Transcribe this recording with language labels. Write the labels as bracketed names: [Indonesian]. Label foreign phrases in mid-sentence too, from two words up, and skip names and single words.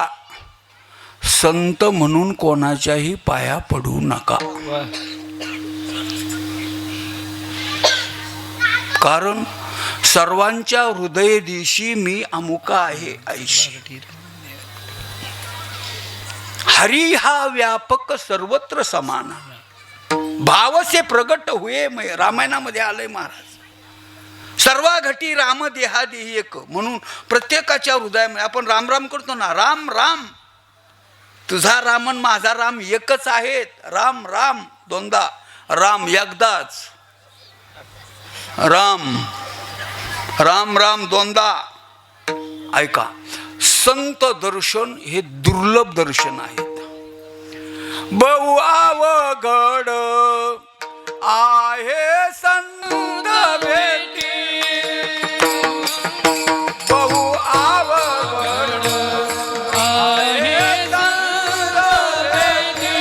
[Marathi] संत म्हणून कोणाच्याही पाया पडू नका. कारण सर्वांच्या हृदय दिशी मी अमुका आहे ऐशी. हरी हा व्यापक सर्वत्र समान, [Hindi] भाव से प्रगट हुए मय. [Marathi] रामायणामध्ये आलंय महाराज. सर्वा घटी राम देहादेही एक. म्हणून प्रत्येकाच्या हृदयामध्ये आपण राम राम करतो ना, राम राम, तुझा राम आणि माझा राम एकच आहेत. राम राम दोनदा, राम एकदाच. राम राम राम दोनदा. ऐका, संत दर्शन हे दुर्लभ दर्शन आहेत. बहु अवघड आहे संत भेटी, बहु अवघड आहे संत भेटी.